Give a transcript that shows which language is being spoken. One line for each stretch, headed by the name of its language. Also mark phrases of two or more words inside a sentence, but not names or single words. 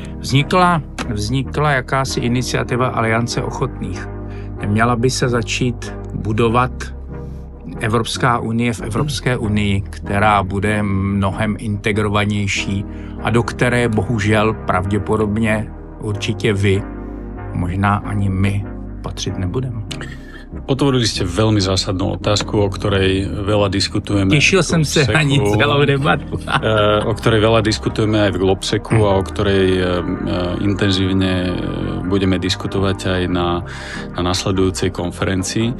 Czech: Vznikla jakási iniciativa Aliance ochotných. Měla by se začít budovat Evropská unie v Evropské unii, která bude mnohem integrovanější a do které bohužel pravděpodobně určitě vy, možná ani my, patřit nebudeme.
Slovak: Otvorili ste veľmi zásadnú otázku, o ktorej veľa diskutujeme. Tešil som sa ani celou debatu. O ktorej veľa diskutujeme aj v Globseku a o ktorej intenzívne budeme diskutovať aj na nasledujúcej konferencii.